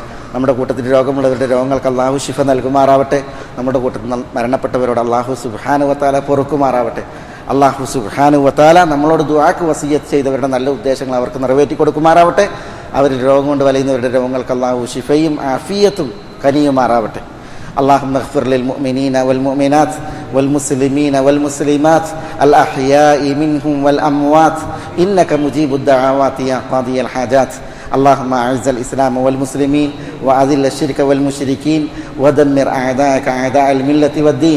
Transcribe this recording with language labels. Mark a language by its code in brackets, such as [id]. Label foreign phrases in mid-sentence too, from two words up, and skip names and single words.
[ml] നമ്മുടെ കൂട്ടത്തിൽ രോഗമുള്ളവരുടെ രോഗങ്ങൾക്ക് അള്ളാഹു ശിഫ നൽകുമാറാവട്ടെ. നമ്മുടെ കൂട്ടത്തിൽ മരണപ്പെട്ടവരോട് അള്ളാഹു [ar] سبحانه وتعالى [ml] പൊറുക്കുമാറാവട്ടെ. അള്ളാഹു [ar] سبحانه وتعالى [ml] നമ്മളോട് ദുആക്ക് വസിയ്യത്ത് ചെയ്തവരുടെ നല്ല ഉദ്ദേശങ്ങൾ അവർക്ക് നിറവേറ്റി കൊടുക്കുമാറാവട്ടെ. അവർ രോഗം കൊണ്ട് വലയുന്നവരുടെ രോഗങ്ങൾക്ക് അള്ളാഹു ശിഫയും ആഫിയത്തും കനിയുമാറാവട്ടെ. [ar] اللهم اغفر للمؤمنين والمؤمنات والمسلمين والمسلمات الأحياء منهم والأموات إنك مجيب الدعوات يا قاضي الحاجات. اللهم أعز الإسلام والمسلمين وأذل الشرك والمشركين ودمر أعداءك أعداء الملة والدين.